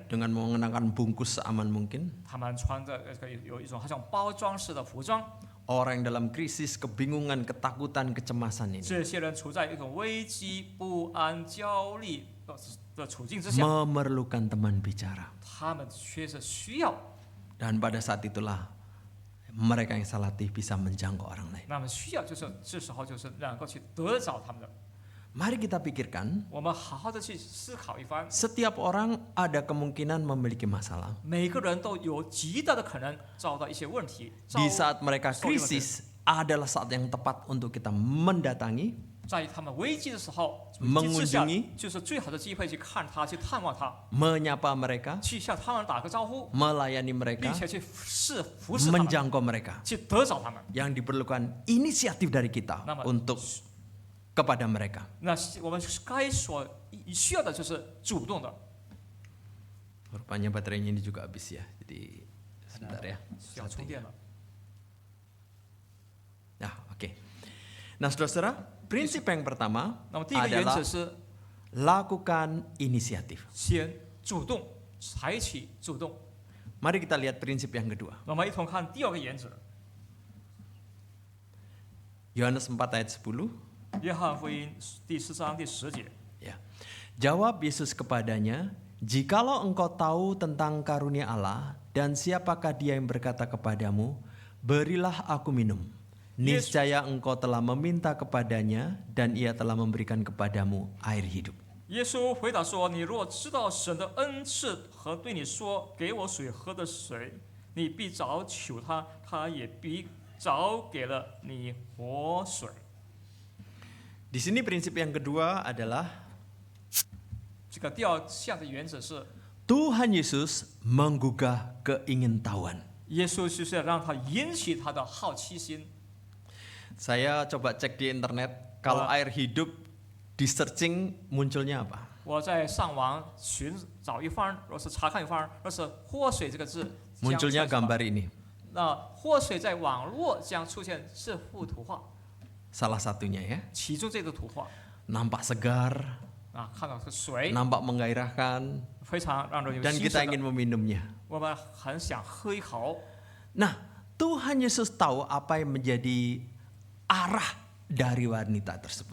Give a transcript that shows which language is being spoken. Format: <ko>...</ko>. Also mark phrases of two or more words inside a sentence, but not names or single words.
<id>dengan mengenakan bungkus seaman mungkin.</id> <zh>他们穿着有一种好像包装式的服装。</zh> <id>Orang yang dalam krisis, kebingungan, ketakutan, kecemasan ini</id> <zh>这些人处在一种危机、不安、焦虑的处境之下，</zh> <id>memerlukan teman bicara.</id> <zh>他们确实需要。</zh> <id>Dan pada saat itulah mereka yang saya latih bisa menjangkau orang lain.</id> <zh>那么需要就是这时候就是能够去得着他们的。</zh> <id>Mari kita pikirkan,</id> <zh>我们好好的去思考一番，</zh> <id>setiap orang ada kemungkinan memiliki masalah.</id> <zh>每个人都有极大的可能遭到一些问题。</zh> <id>Di saat mereka krisis adalah saat yang tepat untuk kita mendatangi,</id> <zh>在他们危机的时候，</zh> <id>mengunjungi</id> <zh>就是最好的机会去看他，去探望他，</zh> <id>menyapa mereka,</id> <zh>去向他们打个招呼，</zh> <id>melayani</id> <zh>并</zh> <id>mereka,</id> <zh>且去服侍他们，</zh> <id>menjangkau mereka.</id> <zh>去得着他们。</zh> <id>Yang diperlukan inisiatif dari kita Nama- untuk kepada mereka.</id> <zh>那我们需要的就是主动的，</zh> <id>Rupanya baterainya ini juga habis ya. Jadi sebentar ya.</id> <zh>需要充电了。</zh> <id>Nah, oke. Nah, saudara-saudara, prinsip yang pertama</id> <zh>那么第一个原</zh> <id>adalah</id> <zh>则是</zh> <id>lakukan inisiatif.</id> <zh>先主动，采取主动。</zh> <id>Mari kita lihat prinsip yang kedua.</id> <zh>那么一同看第二个原则，</zh> <id>Yohanes 4 ayat 10.</id> <zh>约翰福音第4章第10节。</zh> <id>Ya. Jawab Yesus kepadanya, "Jikalau engkau tahu tentang karunia Allah dan siapakah Dia yang berkata kepadamu, berilah aku minum. Niscaya engkau telah meminta kepadanya dan Ia telah memberikan kepadamu air hidup."</id> <zh>耶稣回答说：“你若知道神的恩赐和对你说给我水喝的水，你必早求他，他也必早给了你活水。”</zh> <id>Di sini prinsip yang kedua adalah</id> <zh>这个第二项的原则是，</zh> <id>Tuhan Yesus menggugah keingintahuan.</id> <zh>耶稣就是要让他引起他的好奇心。</zh> <id>Saya coba cek di internet, kalau air hidup di searching munculnya apa?</id> <zh>我在上网寻找一番，若是查看一番，若是活水这个字，</zh> <id>Munculnya</id> <zh>将出现</zh> <id>gambar ini.</id> <zh>那活水在网络将出现这幅图画，</zh> <id>Salah satunya ya.</id> <zh>其中这个图画</zh> <id>Nampak segar,</id> <zh>啊，看到是水，</zh> <id>nampak menggairahkan,</id> <zh>非常让人有</zh> <id>dan</id> <zh>兴</zh> <id>kita</id> <zh>奋的</zh> <id>ingin meminumnya.</id> <zh>我们很想喝一口。</zh> <id>Nah, Tuhan Yesus tahu apa yang menjadi arah dari wanita tersebut.</id>